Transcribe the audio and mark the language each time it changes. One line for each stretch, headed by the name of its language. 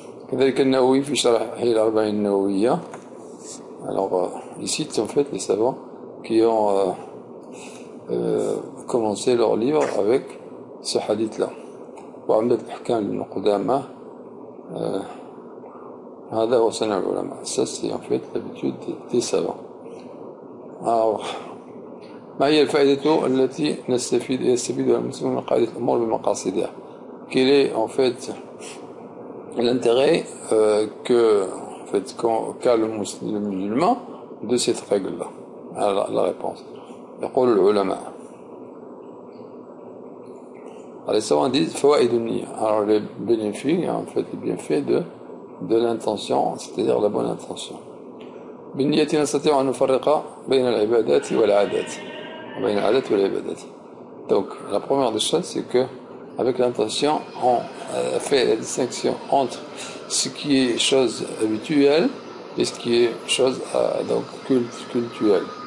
Arabic: كذلك النووي في شرح الأربعين النووية.
French: Alors il cite en fait les savants qui ont commencé leur livre avec ce hadith-là.
Arabic: وعمدة الأحكام لابن قدامة, هذا هو صنع العلماء.
French: Ça c'est en fait l'habitude des savants.
Arabic: Alors ما هي الفائدة التي يستفيدها المسلمون من قاعدة الأمور بمقاصدها?
French: Quel est en fait l'intérêt qu'a le musulman de cette règle-là? Alors, la réponse.
Arabic: يقول العلماء.
French: Alors les savants disent
Arabic: فوائد النية.
French: Alors les bénéfices, en fait les bienfaits de l'intention, c'est-à-dire la bonne intention.
Arabic: بالنية نستطيع أن نفرق بين العبادات والعادات. بين العادات والعبادات.
French: Donc la première des choses, c'est que avec l'intention, on fait la distinction entre ce qui est chose habituelle et ce qui est chose donc cultuelle.